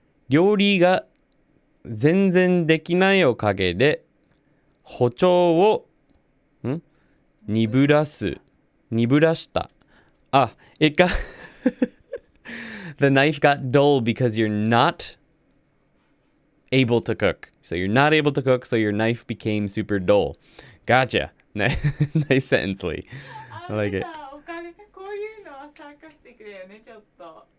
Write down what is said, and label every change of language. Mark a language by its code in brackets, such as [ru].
[ja] 料理が全然できないおかげで包丁を鈍らした。 [en] It got the knife got dull because you're not able to cook. So you're not able to cook, so your knife became super dull. Gotcha. Nice sentence, Lee. I like it. [ja] こういうのはサーカスティックだよね、ちょっと。